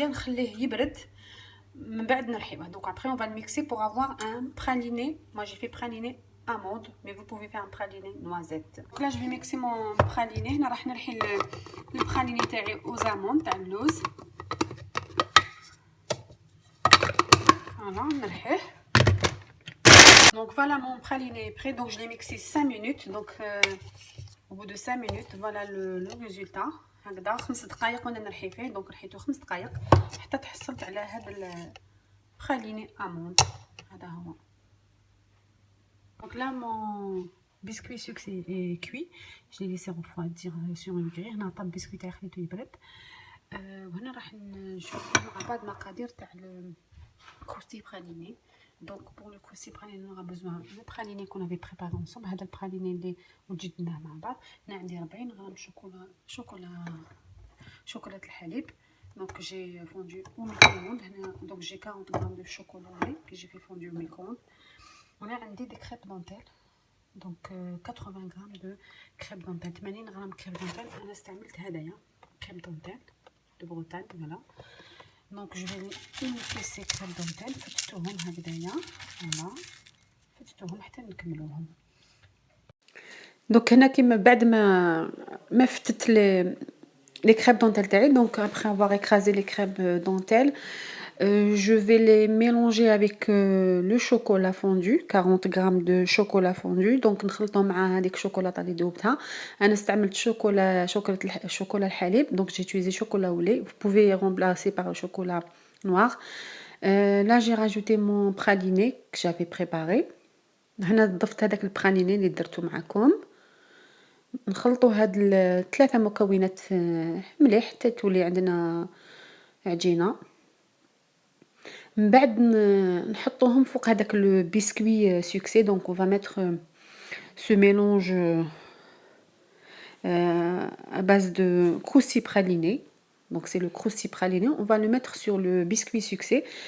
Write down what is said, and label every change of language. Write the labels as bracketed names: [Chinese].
[Arabic] نخليه يبرد من بعد نرحيوه. [French] دونك après on va le mixer pour avoir un praliné. Moi j'ai fait praliné amande, mais vous pouvez faire un praliné noisette. Donc là je vais mixer mon praliné. [Arabic] هنا راح نرحي البراليني تاعي [French] aux amandes [Arabic] تاع اللوز. فوالا نرحيه [French] Donc voilà, mon praliné est prêt. Donc je l'ai mixé 5 minutes. Donc au bout de 5 minutes, voilà le résultat. [Arabic] هكذا 5 دقائق وانا نرحي فيه. دونك رحيته 5 دقائق حتى تحصلت على هذا البراليني اموند. هذا هو. [French] Donc là mon biscuit sucré est cuit. Je l'ai laissé refroidir sur une grille. [Arabic] هنا طاب البسكوي تاعي خليته يبرد. وهنا راح نشوف مع بعض مقادير تاع الكروستي براليني. [French] Donc pour le crousty praliné on aura besoin le praliné qu'on avait préparé ensemble. [Arabic] هذا البراليني اللي وجدناه مع بعض. هنا عندي 40 غرام شوكولا الحليب. [French] Donc j'ai fondu au micro-ondes. Donc j'ai 40 grammes de chocolat au lait que j'ai fait fondu au micro-ondes. On a عندي des crêpes dentelles. Donc 80 grammes de crêpes dentelles. 80 grammes crêpes dentelles. [Arabic] انا استعملت هدايا [French] crêpes dentelles de Bretagne. Voilà. Donc je vais unifier ces crêpes dentelles. [Arabic] فتتوهم هكذايا. Voilà. فتتوهم حتى نكملوهم. Donc هنا كيما بعد ما فتت les crêpes dentelles تاعي. [French] Donc après avoir écrasé les crêpes dentelles, je vais les mélanger avec le chocolat fondu, 40 grammes de chocolat fondu. [Arabic] Donc نخلطهم مع هذيك الشوكولاطه اللي ذوبتها. انا استعملت شوكولا الحليب. [French] Donc j'ai utilisé chocolat au lait. Vous pouvez remplacer par le chocolat noir. Là j'ai rajouté mon praliné que j'avais préparé. [Arabic] هنا ضفت هذاك البراليني اللي درته معكم. نخلطوا هاد الثلاثه مكونات مليح حتى تولي عندنا عجينه. من بعد نحطوهم فوق هذاك لو بسكوي سوكسي. [French] دونك on va mettre ce mélange à base de crousty praliné. Donc c'est le crousty praliné, on va le mettre sur le biscuit succès.